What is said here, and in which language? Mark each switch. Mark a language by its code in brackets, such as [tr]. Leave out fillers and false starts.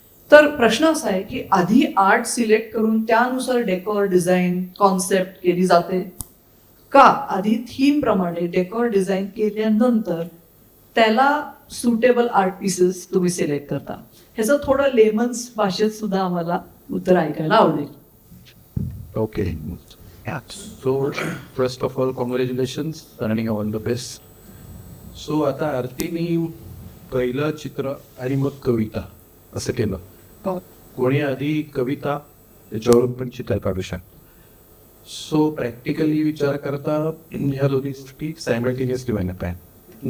[mr] तर प्रश्न असा आहे की आधी आर्ट सिलेक्ट करून त्यानुसार डेकोर, डिझाईन, कॉन्सेप्ट केली जाते का आधी थीम प्रमाणे डेकोर डिझाईन केल्यानंतर त्याला सुटेबल आर्ट पीसेस तुम्ही सिलेक्ट करता? ह्याचं थोडं लेमन्स भाषेत सुद्धा आम्हाला उत्तर ऐकायला आवडेल. [en] Okay. So, first of all, congratulations and all the best. [mr] So, आता आरतीने पहिलं चित्र आणि मग कविता असं केलं. कोणी आधी कविता त्याच्यावरून पण चित्र काढू शकतो. सो प्रॅक्टिकली विचार करता ह्या दोन्ही गोष्टी सायमल्टेनियसली व्हायला पाहिजे.